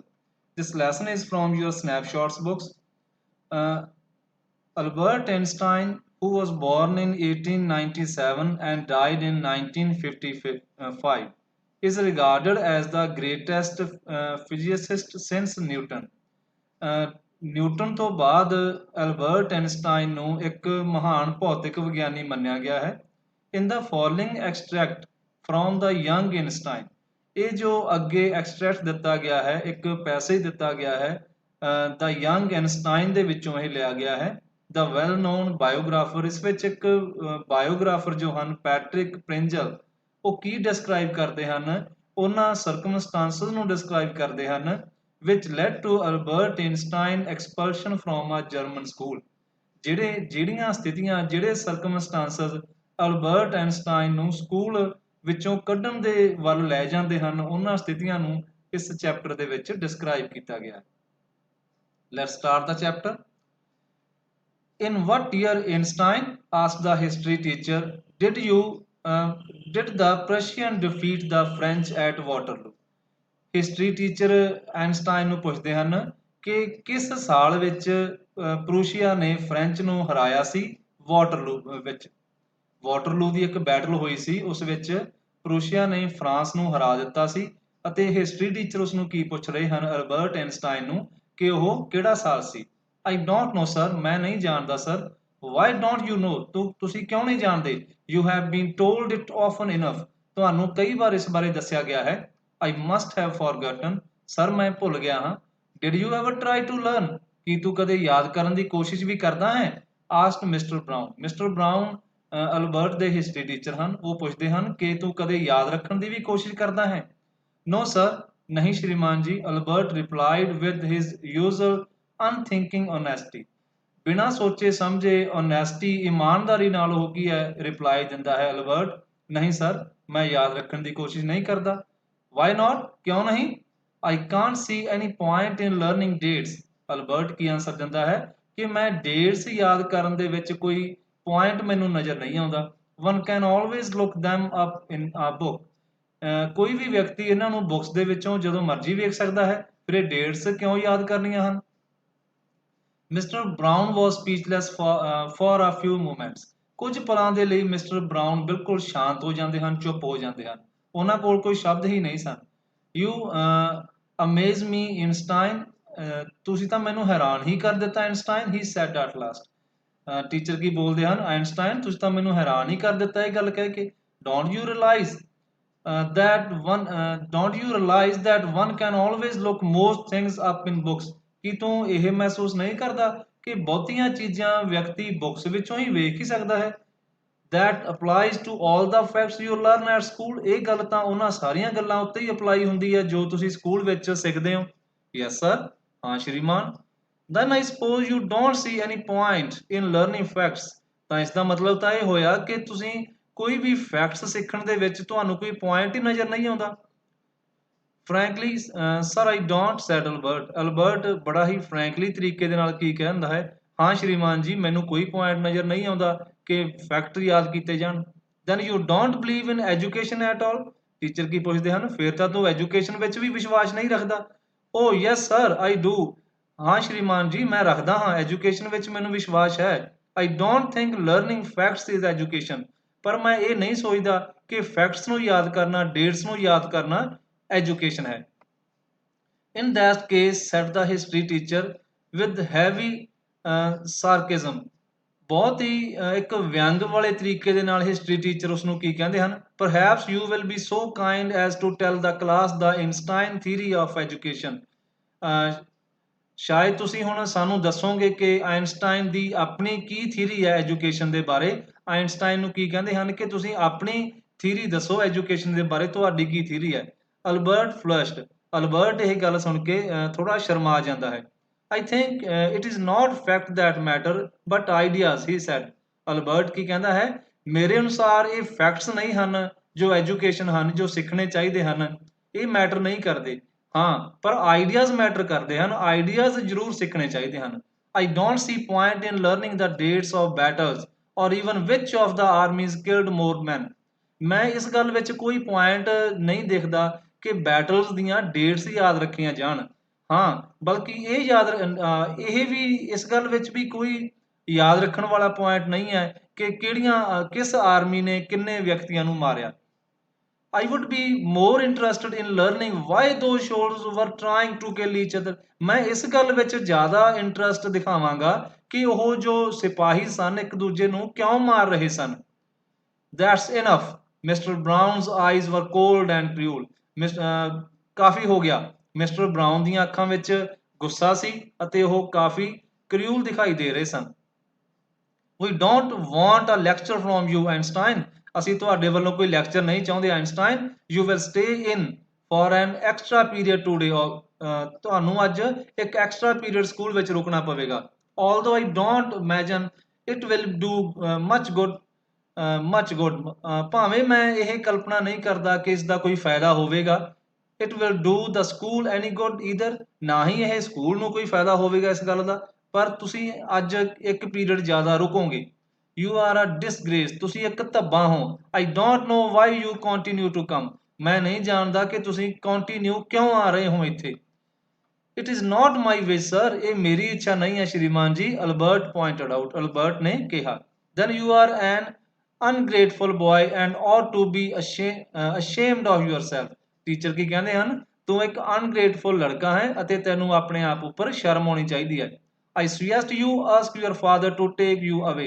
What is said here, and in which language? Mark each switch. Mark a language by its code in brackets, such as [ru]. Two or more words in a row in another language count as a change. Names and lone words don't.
[en] This lesson is from your snapshots books. Uh, Albert Einstein, who was born in 1897 and died in 1955, is regarded as the greatest physicist since Newton. [pa] ਨਿਊਟਨ ਤੋਂ ਬਾਅਦ ਐਲਬਰਟ ਐਨਸਟਾਈਨ ਨੂੰ ਇੱਕ ਮਹਾਨ ਭੌਤਿਕ ਵਿਗਿਆਨੀ ਮੰਨਿਆ ਗਿਆ ਹੈ। [en] in the following extract from The Young Einstein, [pa] ਇਹ ਜੋ ਅੱਗੇ ਐਕਸਟ੍ਰੈਕਟ ਦਿੱਤਾ ਗਿਆ ਹੈ, ਇੱਕ ਪੈਸੇਜ ਦਿੱਤਾ ਗਿਆ ਹੈ ਦਾ ਯੰਗ ਐਨਸਟਾਈਨ ਦੇ ਵਿੱਚੋਂ ਇਹ ਲਿਆ ਗਿਆ ਹੈ। [en] the well known biographer, [pa] ਇਸ ਵਿੱਚ ਇੱਕ ਬਾਇਓਗ੍ਰਾਫਰ ਜੋ ਹਨ ਪੈਟਰਿਕ ਪ੍ਰਿੰਜਲ, ਉਹ ਕੀ ਡਿਸਕ੍ਰਾਈਬ ਕਰਦੇ ਹਨ, ਉਹਨਾਂ ਸਰਕਮਸਟਾਂਸਿਸ ਨੂੰ ਡਿਸਕ੍ਰਾਈਬ ਕਰਦੇ ਹਨ [en] which led to Albert Einstein expulsion from a German school. [pa] ਜਿਹੜੀਆਂ ਸਥਿਤੀਆਂ, ਜਿਹੜੇ ਸਰਕਮਸਟਾਂਸਸ ਅਲਬਰਟ ਆਇਨਸਟਾਈਨ ਨੂੰ ਸਕੂਲ ਵਿੱਚੋਂ ਕੱਢਣ ਦੇ ਵੱਲ ਲੈ ਜਾਂਦੇ ਹਨ, ਉਹਨਾਂ ਸਥਿਤੀਆਂ ਨੂੰ ਇਸ ਚੈਪਟਰ ਦੇ ਵਿੱਚ ਡਿਸਕ੍ਰਾਈਬ ਕੀਤਾ ਗਿਆ। [en] Let's start the chapter. In what year, Einstein asked the history teacher, did the Prussian defeat the French at Waterloo? [pa] ਹਿਸਟਰੀ ਟੀਚਰ ਆਇਨਸਟਾਈਨ ਨੂੰ ਪੁੱਛਦੇ ਹਨ ਕਿ ਕਿਸ ਸਾਲ ਵਿੱਚ ਪ੍ਰੂਸ਼ੀਆ ਨੇ ਫ੍ਰੈਂਚ ਨੂੰ ਹਰਾਇਆ ਸੀ ਵਾਟਰਲੂ ਵਿੱਚ। ਵਾਟਰਲੂ ਦੀ ਇੱਕ ਬੈਟਲ ਹੋਈ ਸੀ, ਉਸ ਵਿੱਚ ਪ੍ਰੂਸ਼ੀਆ ਨੇ ਫਰਾਂਸ ਨੂੰ ਹਰਾ ਦਿੱਤਾ ਸੀ ਅਤੇ ਹਿਸਟਰੀ ਟੀਚਰ ਉਸ ਨੂੰ ਕੀ ਪੁੱਛ ਰਹੇ ਹਨ ਅਲਬਰਟ ਆਇਨਸਟਾਈਨ ਨੂੰ ਕਿ ਉਹ ਕਿਹੜਾ ਸਾਲ ਸੀ। [en] I don't know sir, [pa] ਮੈਂ ਨਹੀਂ ਜਾਣਦਾ ਸਰ। [en] why don't you know, [pa] ਤੁਸੀਂ ਕਿਉਂ ਨਹੀਂ ਜਾਣਦੇ। [en] you have been told it often enough, [pa] ਤੁਹਾਨੂੰ ਕਈ ਵਾਰ ਇਸ ਬਾਰੇ ਦੱਸਿਆ ਗਿਆ ਹੈ। [en] I must have forgotten, [pa] ਸਰ ਮੈਂ ਭੁੱਲ ਗਿਆ ਹਾਂ। [en] Did you ever try to learn, [pa] ਕੀ ਤੂੰ ਕਦੇ ਯਾਦ ਕਰਨ ਦੀ ਕੋਸ਼ਿਸ਼ ਵੀ ਕਰਦਾ ਹੈ। Asked Mr. Brown. Mr. Brown ਅਲਬਰਟ ਦੇ ਹਿਸਟਰੀ ਟੀਚਰ ਹਨ, ਉਹ ਪੁੱਛਦੇ ਹਨ ਕਿ ਤੂੰ ਕਦੇ ਯਾਦ ਰੱਖਣ ਦੀ ਵੀ ਕੋਸ਼ਿਸ਼ ਕਰਦਾ ਹੈ। [en] No sir, [pa] ਨਹੀਂ ਸ਼੍ਰੀਮਾਨ ਜੀ, [en] ਅਲਬਰਟ replied with his usual unthinking honesty. [pa] ਬਿਨਾਂ ਸੋਚੇ ਸਮਝੇ honesty, ਇਮਾਨਦਾਰੀ ਨਾਲ ਉਹ ਕੀ ਹੈ ਰਿਪਲਾਈ ਦਿੰਦਾ ਹੈ ਅਲਬਰਟ, ਨਹੀਂ ਸਰ ਮੈਂ ਯਾਦ ਰੱਖਣ ਦੀ ਕੋਸ਼ਿਸ਼ ਨਹੀਂ ਕਰਦਾ। [en] Why not? [hi] क्यों नहीं? [en] I can't see any point in learning dates. [pa] ਅਲਬਰਟ ਕੀ ਆਂਸਰ ਦਿੰਦਾ ਹੈ ਕਿ ਮੈਂ ਡੇਟਸ ਯਾਦ ਕਰਨ ਦੇ ਵਿੱਚ ਕੋਈ ਪੁਆਇੰਟ ਮੈਨੂੰ ਨਜ਼ਰ ਨਹੀਂ ਆਉਂਦਾ। [en] One can always look them up in a book. [pa] ਕੋਈ ਵੀ ਵਿਅਕਤੀ ਇਹਨਾਂ ਨੂੰ ਬੁੱਕਸ ਦੇ ਵਿੱਚੋਂ ਜਦੋਂ ਮਰਜ਼ੀ ਵੇਖ ਸਕਦਾ ਹੈ, ਫਿਰ ਇਹ ਡੇਟਸ ਕਿਉਂ ਯਾਦ ਕਰਨੀਆਂ ਹਨ। [en] Mr. Brown was speechless for a few moments. [pa] ਕੁਝ ਪਲਾਂ ਦੇ ਲਈ ਮਿਸਟਰ ਬਰਾਊਨ ਬਿਲਕੁਲ ਸ਼ਾਂਤ ਹੋ ਜਾਂਦੇ ਹਨ, ਚੁੱਪ ਹੋ ਜਾਂਦੇ ਹਨ, ਉਹਨਾਂ ਕੋਲ ਕੋਈ ਸ਼ਬਦ ਹੀ ਨਹੀਂ ਸਨ। [en] you amaze me [pa] ਆਇਨਸਟਾਈਨ, ਤੁਸੀਂ ਤਾਂ ਮੈਨੂੰ ਹੈਰਾਨ ਹੀ ਕਰ ਦਿੱਤਾ ਆਇਨਸਟਾਈਨ, [en] he said at last. [pa] ਟੀਚਰ ਕੀ ਬੋਲਦੇ ਹਨ, ਆਇਨਸਟਾਈਨ ਤੁਸੀਂ ਤਾਂ ਮੈਨੂੰ ਹੈਰਾਨ ਹੀ ਕਰ ਦਿੱਤਾ ਇਹ ਗੱਲ ਕਹਿ ਕੇ। [en] don't you realize that one can always look most things up in books? [pa] ਕੀ ਤੂੰ ਇਹ ਮਹਿਸੂਸ ਨਹੀਂ ਕਰਦਾ ਕਿ ਬਹੁਤੀਆਂ ਚੀਜ਼ਾਂ ਵਿਅਕਤੀ ਬੁੱਕਸ ਵਿੱਚੋਂ ਹੀ ਵੇਖ ਹੀ ਸਕਦਾ ਹੈ। [en] That applies to all the facts you learn at school. [pa] ਇਹ ਗੱਲ ਤਾਂ ਉਹਨਾਂ ਸਾਰੀਆਂ ਗੱਲਾਂ ਉੱਤੇ ਹੀ ਅਪਲਾਈ ਹੁੰਦੀ ਹੈ ਜੋ ਤੁਸੀਂ ਸਕੂਲ ਵਿੱਚ ਸਿੱਖਦੇ ਹੋ। [en] Yes sir, [pa] ਹਾਂ ਸ਼੍ਰੀਮਾਨ। [en] Then I suppose you don't see any point in learning facts. [pa] ਤਾਂ ਇਸ ਦਾ ਮਤਲਬ ਤਾਂ ਇਹ ਹੋਇਆ ਕਿ ਤੁਸੀਂ ਕੋਈ ਵੀ ਫੈਕਟਸ ਸਿੱਖਣ ਦੇ ਵਿੱਚ ਤੁਹਾਨੂੰ ਕੋਈ ਪੁਆਇੰਟ ਹੀ ਨਜ਼ਰ ਨਹੀਂ ਆਉਂਦਾ। [en] Frankly, sir, I don't, said Albert. [pa] ਅਲਬਰਟ ਬੜਾ ਹੀ ਫਰੈਂਕਲੀ ਤਰੀਕੇ ਦੇ ਨਾਲ ਕੀ ਕਹਿੰਦਾ ਹੈ, ਹਾਂ ਸ਼੍ਰੀਮਾਨ ਜੀ ਮੈਨੂੰ ਕੋਈ ਪੁਆਇੰਟ ਨਜ਼ਰ ਨਹੀਂ ਆਉਂਦਾ ਕਿ ਫੈਕਟ ਯਾਦ ਕੀਤੇ ਜਾਣ। [en] Then you don't believe in education at all? [pa] ਟੀਚਰ ਕੀ ਪੁੱਛਦੇ ਹਨ, ਫਿਰ ਤਾਂ ਤੂੰ ਐਜੂਕੇਸ਼ਨ ਵਿੱਚ ਵੀ ਵਿਸ਼ਵਾਸ ਨਹੀਂ ਰੱਖਦਾ। [en] Oh yes sir, I do. [pa] ਹਾਂ ਸ਼੍ਰੀਮਾਨ ਜੀ ਮੈਂ ਰੱਖਦਾ ਹਾਂ, ਐਜੂਕੇਸ਼ਨ ਵਿੱਚ ਮੈਨੂੰ ਵਿਸ਼ਵਾਸ ਹੈ। [en] I don't think learning facts is education. [pa] ਪਰ ਮੈਂ ਇਹ ਨਹੀਂ ਸੋਚਦਾ ਕਿ ਫੈਕਟਸ ਨੂੰ ਯਾਦ ਕਰਨਾ, ਡੇਟਸ ਨੂੰ ਯਾਦ ਕਰਨਾ ਐਜੂਕੇਸ਼ਨ ਹੈ। [en] In that case, said the history teacher with heavy sarcasm. [pa] ਬਹੁਤ ਹੀ ਇੱਕ ਵਿਅੰਗ ਵਾਲੇ ਤਰੀਕੇ ਦੇ ਨਾਲ ਹਿਸਟਰੀ ਟੀਚਰ ਉਸ ਨੂੰ ਕੀ ਕਹਿੰਦੇ ਹਨ, [en] perhaps you will be so kind as to tell the class the Einstein theory of education. [pa] ਸ਼ਾਇਦ ਤੁਸੀਂ ਹੁਣ ਸਾਨੂੰ ਦੱਸੋਗੇ ਕਿ ਆਇਨਸਟਾਈਨ ਦੀ ਆਪਣੀ ਕੀ ਥਿਊਰੀ ਹੈ ਐਜੂਕੇਸ਼ਨ ਦੇ ਬਾਰੇ। ਆਇਨਸਟਾਈਨ ਨੂੰ ਕੀ ਕਹਿੰਦੇ ਹਨ ਕਿ ਤੁਸੀਂ ਆਪਣੀ ਥਿਊਰੀ ਦੱਸੋ ਐਜੂਕੇਸ਼ਨ ਦੇ ਬਾਰੇ, ਤੁਹਾਡੀ ਕੀ ਥਿਊਰੀ ਹੈ। ਅਲਬਰਟ ਫਲਸ਼ਡ, ਅਲਬਰਟ ਇਹ ਗੱਲ ਸੁਣ ਕੇ ਥੋੜਾ ਸ਼ਰਮਾ ਜਾਂਦਾ ਹੈ। [en] I think it is not fact that matter but ideas, he said. [pa] ਅਲਬਰਟ ਕੀ ਕਹਿੰਦਾ ਹੈ, ਮੇਰੇ ਅਨੁਸਾਰ ਇਹ ਫੈਕਟਸ ਨਹੀਂ ਹਨ ਜੋ ਐਜੂਕੇਸ਼ਨ ਹਨ, ਜੋ ਸਿੱਖਣੇ ਚਾਹੀਦੇ ਹਨ, ਇਹ ਮੈਟਰ ਨਹੀਂ ਕਰਦੇ। ਹਾਂ ਪਰ [en] ideas matter [pa] ਕਰਦੇ ਹਨ, ਆਈਡੀਆਜ਼ ਜ਼ਰੂਰ ਸਿੱਖਣੇ ਚਾਹੀਦੇ ਹਨ। [en] I don't see point in learning the dates of battles or even which of the armies killed more men. [pa] ਮੈਂ ਇਸ ਗੱਲ ਵਿੱਚ ਕੋਈ ਪੁਆਇੰਟ ਨਹੀਂ ਦੇਖਦਾ ਕਿ ਬੈਟਲਸ ਦੀਆਂ ਡੇਟਸ ਯਾਦ ਰੱਖੀਆਂ ਜਾਣ। ਹਾਂ, ਬਲਕਿ ਇਹ ਵੀ ਇਸ ਗੱਲ ਵਿੱਚ ਵੀ ਕੋਈ ਯਾਦ ਰੱਖਣ ਵਾਲਾ ਪੁਆਇੰਟ ਨਹੀਂ ਹੈ ਕਿ ਕਿਸ ਆਰਮੀ ਨੇ ਕਿੰਨੇ ਵਿਅਕਤੀਆਂ ਨੂੰ ਮਾਰਿਆ। [en] I would be more interested in learning why those soldiers were trying to kill each other. [pa] ਮੈਂ ਇਸ ਗੱਲ ਵਿੱਚ ਜ਼ਿਆਦਾ ਇੰਟਰਸਟ ਦਿਖਾਵਾਂਗਾ ਕਿ ਉਹ ਜੋ ਸਿਪਾਹੀ ਸਨ ਇੱਕ ਦੂਜੇ ਨੂੰ ਕਿਉਂ ਮਾਰ ਰਹੇ ਸਨ। [en] That's enough. Mr. Brown's eyes were cold and cruel. [pa] ਕਾਫੀ ਹੋ ਗਿਆ। ਮਿਸਟਰ ਬਰਾਊਨ ਦੀਆਂ ਅੱਖਾਂ ਵਿੱਚ ਗੁੱਸਾ ਸੀ ਅਤੇ ਉਹ ਕਾਫੀ ਕਰਿਊਲ ਦਿਖਾਈ ਦੇ ਰਹੇ ਸਨ। [en] We don't want a lecture from you, Einstein. [pa] ਅਸੀਂ ਤੁਹਾਡੇ ਵੱਲੋਂ ਕੋਈ ਲੈਕਚਰ ਨਹੀਂ ਚਾਹੁੰਦੇ ਆਇਨਸਟਾਈਨ। [en] You will stay in for an extra period today. [pa] ਤੁਹਾਨੂੰ ਅੱਜ ਇੱਕ ਐਕਸਟਰਾ ਪੀਰੀਅਡ ਸਕੂਲ ਵਿੱਚ ਰੁਕਣਾ ਪਵੇਗਾ। [en] Although I don't imagine it will do much good. [pa] ਭਾਵੇਂ ਮੈਂ ਇਹ ਕਲਪਨਾ ਨਹੀਂ ਕਰਦਾ ਕਿ ਇਸ ਦਾ ਕੋਈ ਫਾਇਦਾ ਹੋਵੇਗਾ। [en] It will do the school any good either. [pa] ਨਾ ਹੀ ਇਹ ਸਕੂਲ ਨੂੰ ਕੋਈ ਫਾਇਦਾ ਹੋਵੇਗਾ ਇਸ ਗੱਲ ਦਾ। ਪਰ ਤੁਸੀਂ ਅੱਜ ਇੱਕ ਪੀਰੀਅਡ ਜ਼ਿਆਦਾ ਰੁਕੋਗੇ। [en] You are a disgrace. [pa] ਤੁਸੀਂ ਇੱਕ ਧੱਬਾ ਹੋ। [en] I don't know why you continue to come. [pa] ਮੈਂ ਨਹੀਂ ਜਾਣਦਾ ਕਿ ਤੁਸੀਂ ਕੰਟੀਨਿਊ ਕਿਉਂ ਆ ਰਹੇ ਹੋ ਇੱਥੇ। [en] It is not my wish, sir. [pa] ਇਹ ਮੇਰੀ ਇੱਛਾ ਨਹੀਂ ਹੈ ਸ਼੍ਰੀਮਾਨ ਜੀ, ਅਲਬਰਟ [en] pointed out. [pa] ਅਲਬਰਟ ਨੇ ਕਿਹਾ। [en] Then you are an ungrateful boy and ought to be ashamed of yourself. [pa] ਟੀਚਰ ਕੀ ਕਹਿੰਦੇ ਹਨ? ਤੂੰ ਇੱਕ ਅਨਗ੍ਰੇਟਫੁਲ ਲੜਕਾ ਹੈ ਅਤੇ ਤੈਨੂੰ ਆਪਣੇ ਆਪ ਉੱਪਰ ਸ਼ਰਮ ਆਉਣੀ ਚਾਹੀਦੀ ਹੈ। [en] I suggest you ask your father to take you away.